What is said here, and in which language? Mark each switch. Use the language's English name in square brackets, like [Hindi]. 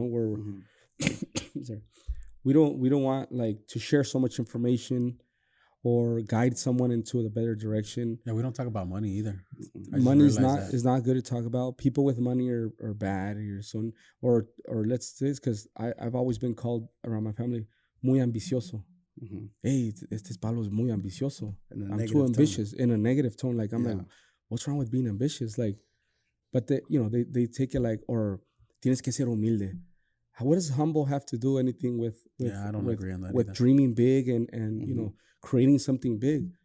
[English] Where sorry, we don't want like to share so much information or guide someone into a better direction. Yeah, we don't talk about money either. Money is not good to talk about. People with money are bad, or let's say this, because I've always been called around my family [Spanish] muy ambicioso. Hey, este palo es muy ambicioso. [English] I'm too ambitious in a negative tone. Like I'm like, what's wrong with being ambitious? Like, but they take it like, or [Spanish] tienes que ser humilde. [English] What does humble have to do anything with I don't agree on that with either. dreaming big and creating something big?